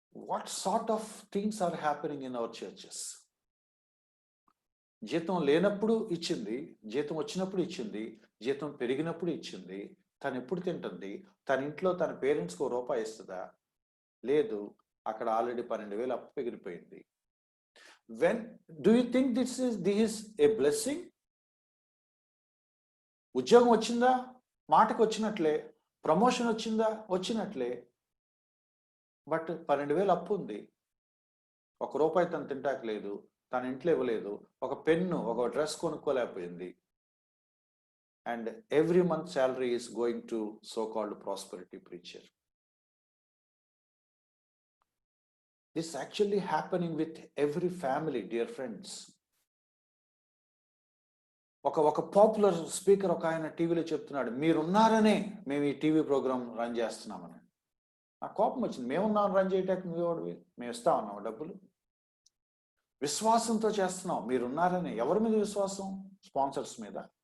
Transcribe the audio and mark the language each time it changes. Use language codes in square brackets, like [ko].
[en] What sort of things are happening in our churches? [te] జీతం లేనప్పుడు ఇచ్చింది, జీతం వచ్చినప్పుడు ఇచ్చింది, జీతం పెరిగినప్పుడు ఇచ్చింది. తను ఎప్పుడు తింటుంది? తన ఇంట్లో తన పేరెంట్స్కి ₹1 ఇస్తుందా? లేదు. అక్కడ ఆల్రెడీ 12,000 అప్పు ఎగిరిపోయింది. [en] When do you think this is a blessing? [te] ఉద్యోగం వచ్చిందా? మాటకు వచ్చినట్లే. ప్రమోషన్ వచ్చిందా? వచ్చినట్లే. బట్ 12,000 అప్పు ఉంది. ₹1 తను తింటాక లేదు, తన ఇంట్లో ఇవ్వలేదు, ఒక పెన్ను, ఒక dress కొనుక్కోలేకపోయింది. [en] And every month salary is going to so called prosperity preacher. This actually happening with every family, dear friends. [te] ఒక పాపులర్ స్పీకర్ ఒక ఆయన టీవీలో చెప్తున్నాడు, మీరున్నారనే మేము ఈ టీవీ ప్రోగ్రామ్ రన్ చేస్తున్నామని. నాకు కోపం వచ్చింది. మేమున్నాం రన్ చేయటానికి, నువ్వేవాడివి? మేము ఇస్తా ఉన్నాం డబ్బులు. విశ్వాసంతో చేస్తున్నాం, మీరున్నారని. ఎవరి మీద విశ్వాసం? స్పాన్సర్స్ మీద.